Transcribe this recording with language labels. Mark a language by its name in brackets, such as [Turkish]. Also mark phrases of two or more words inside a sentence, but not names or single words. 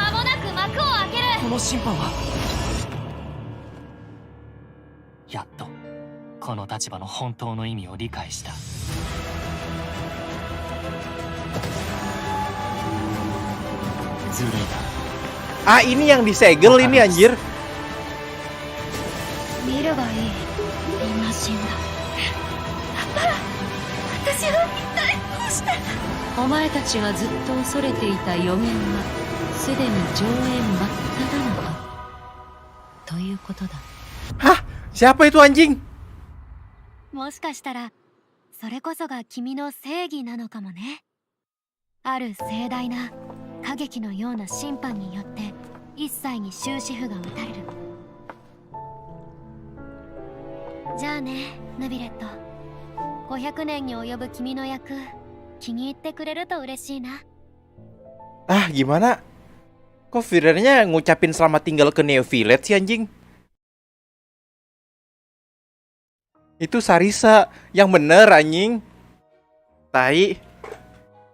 [Japanese] 間もなく幕を開ける。この審判はやっとこの立場の本当の意味を理解した。ずるいな。 [Indonesian] Ah, ini yang disegel ini anjir. [Japanese] 見るがいい。みんな死んだ。だったら私は一体どうして。お前たちがずっと恐れていた予言はすでに上演真っ只中ということだ。 [Indonesian] Hah? Siapa itu anjing? [Japanese] もしかしたらそれこそが君の正義なのかもね。ある盛大な歌劇のような審判によって一切に終止符が打たれる。じゃあね、ヌビレット。500年に及ぶ君の役、気に入ってくれると嬉しいな。 [Indonesian] Ah, gimana? Kok Firernya ngucapin selamat tinggal ke Neo Village sih anjing? Itu Sarisa yang bener anjing.